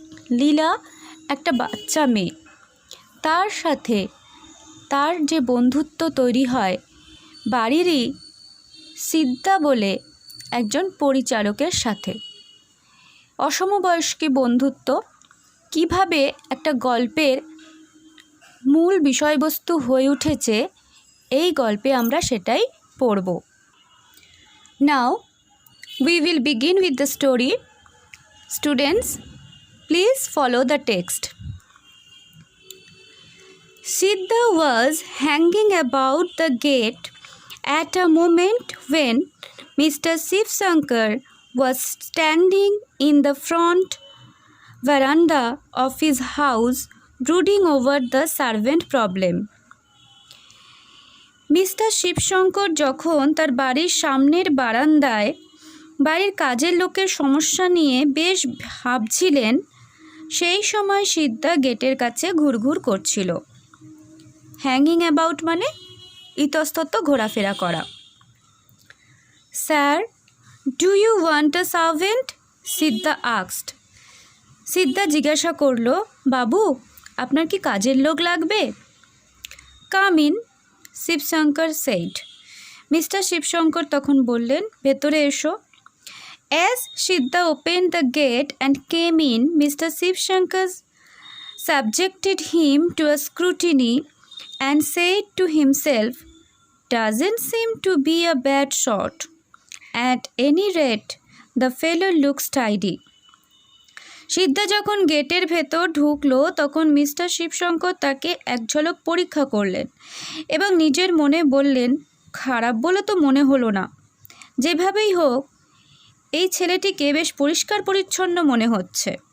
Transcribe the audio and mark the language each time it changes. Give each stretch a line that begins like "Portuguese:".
Bangla: লীলা একটা বাচ্চা মেয়ে, তার সাথে তার যে বন্ধুত্ব তৈরি হয় বাড়িরই সিদ্ধা বলে একজন পরিচারকের সাথে। অসমবয়স্ক বন্ধুত্ব কিভাবে একটা গল্পের মূল বিষয়বস্তু হয়ে উঠেছে এই গল্পে আমরা সেটাই পড়ব।
English: Now we will begin with the story. Students, please follow the text. Siddha was hanging about the gate at a moment when Mr. Shiv Shankar was standing in the front veranda of his house brooding over the servant problem.
Bangla: Mister Shibshankar যখন তার বাড়ির সামনের বারান্দায় বাড়ির কাজের লোকের সমস্যা নিয়ে বেশ ভাবছিলেন, সেই সময় সিদ্ধা গেটের কাছে ঘুরঘুর করছিল।
English: hanging about
Bangla: মানে ইতস্তত ঘোরাফেরা করা।
English: Sir, do you want a servant? Siddha asked.
Bangla: সিদ্ধা জিজ্ঞাসা করল, বাবু আপনার কি কাজের লোক লাগবে?
English: Come in, Shivshankar said.
Bangla: Mister Shibshankar তখন বললেন, ভেতরে এসো।
English: As Siddha open the gate and came in, mister Shivshankar subjected him to a scrutiny and said to himself, doesn't seem to be a bad shot. At any rate, the fellow looks tidy.
Bangla: সিদ্ধা যখন গেটের ভেতর ঢুকলো তখন mister Shibshankar তাকে এক ঝলক পরীক্ষা করলেন এবং নিজের মনে বললেন, খারাপ বলে তো মনে হলো না। যেভাবেই হোক এই ছেলেটিকে বেশ পরিষ্কার পরিচ্ছন্ন মনে হচ্ছে।